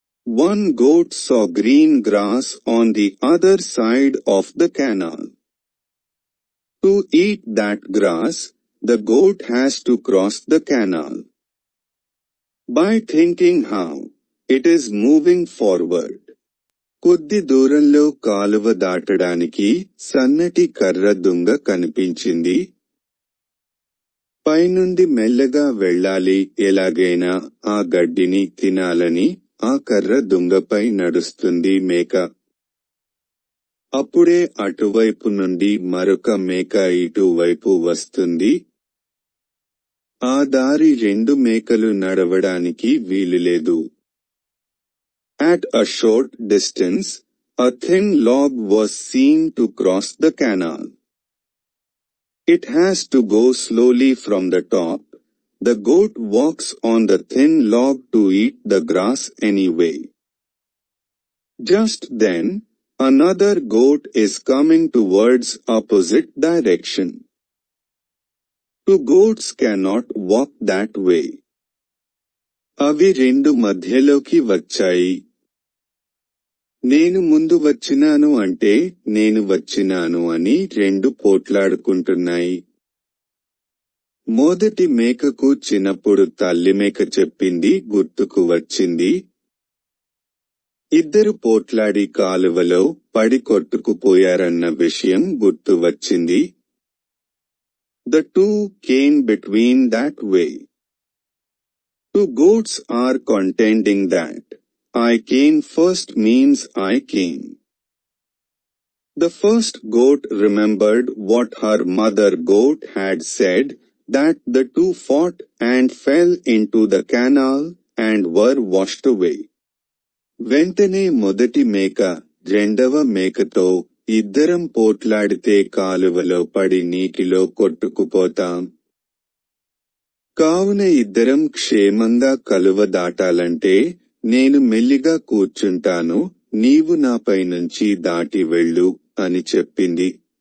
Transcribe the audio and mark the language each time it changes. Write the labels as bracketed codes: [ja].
[en] One goat saw green grass on the other side of the canal. To eat that grass, the goat has to cross the canal. By thinking how, it is moving forward. [te] కొద్ది దూరంలో కాలువ దాటడానికి సన్నటి కర్ర దుంగ కనిపించింది. పైనుండి మెల్లగా వెళ్ళాలి, ఎలాగైనా ఆ గడ్డిని తినాలని ఆ కర్ర దుంగపై నడుస్తుంది మేక. అప్పుడే అటువైపు నుండి మరొక మేక ఇటువైపు వస్తుంది. ఆ దారి రెండు మేకలు నడవడానికి వీలులేదు. [en] At a short distance, a thin log was seen to cross the canal. It has to go slowly from the top. The goat walks on the thin log to eat the grass anyway. Just then, another goat is coming towards opposite direction. Two goats cannot walk that way. [te] అవి రెండు మధ్యలోకి వచ్చాయి. నేను ముందు వచ్చినాను అంటే నేను వచ్చినాను అని రెండు పోట్లాడుకుంటున్నాయి. మొదటి మేకకు చిన్నప్పుడు తల్లి మేక చెప్పింది గుర్తుకు వచ్చింది. ఇద్దరు పోట్లాడి కాలువలో పడి కొట్టుకుపోయారన్న విషయం గుర్తు వచ్చింది. [en] The two came between that way. Two goats are contending that I came first means I came. The first goat remembered what her mother goat had said, that the two fought and fell into the canal and were washed away. [te] వెంటనే మొదటి మేక రెండవ మేకతో ఇద్దరం పోట్లాడితే కాలువలో పడి నీటిలో కొట్టుకుపోతాం. కావున ఇద్దరం క్షేమంగా కలువ దాటాలంటే నేను మెల్లిగా కూర్చుంటాను, నీవు నాపై నుంచి దాటి వెళ్ళు అని చెప్పింది.